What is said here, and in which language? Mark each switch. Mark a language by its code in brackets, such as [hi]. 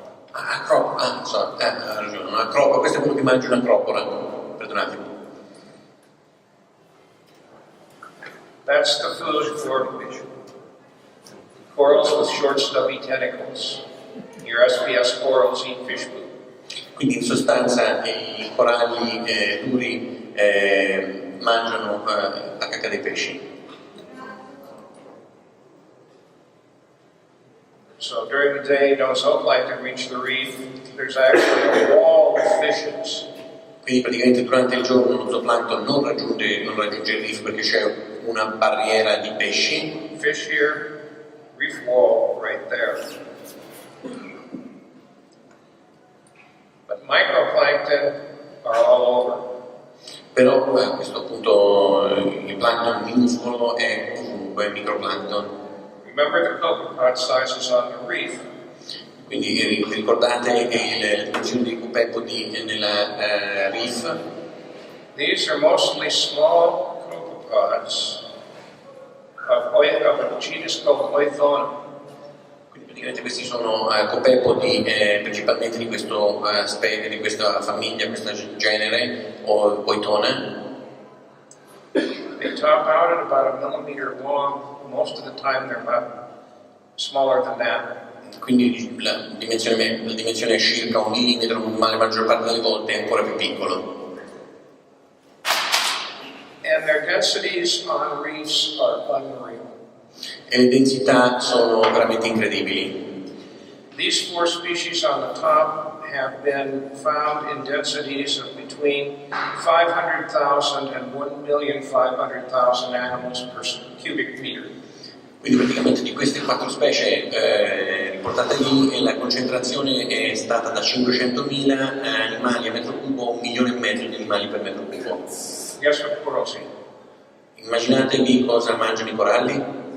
[it] Ha ragione, una croppa, questo è quello che mangia una croppola. Perdonatemi. [en] That's the food for corals with short stubby tentacles. Your SPS corals eat fish poop. [it] Quindi in sostanza i coralli duri mangiano la cacca dei pesci. [en] So during the day, no zooplankton reach the reef. There's actually a wall of fishes. [it] Quindi praticamente durante il giorno lo zooplancton non raggiunge il reef perché c'è una barriera di pesci. [en] Fish here, reef wall right there. But microplankton are all over. [it] Però questo appunto il plancton minuscolo è ovunque, microplancton. [en] Remember the copepod sizes on the reef. [it] Quindi ricordate le dimensioni dei copepodi nella reef? [en] These are mostly small copepods of a genus called Oithona. [it] Quindi praticamente questi sono copepodi principalmente di questa famiglia, questo genere, o Oithona. [en] They top out at about 1 millimeter long. Most of the time they're about smaller than that. [it] Quindi la dimensione è circa 1 millimetro, ma la maggior parte delle volte è ancora più piccolo. [en] And their densities on reefs are unreal. [it] E le densità sono veramente incredibili. [en] These 4 species on the top have been found in densities of between 500,000 and 1,500,000 animals per cubic meter. [it] Quindi praticamente di queste 4 specie riportate lì la concentrazione è stata da 500.000 animali a metro cubo a 1,5 milioni di animali per metro cubo. [en] Guess what corals eat? [it] Immaginatevi cosa mangiano i coralli?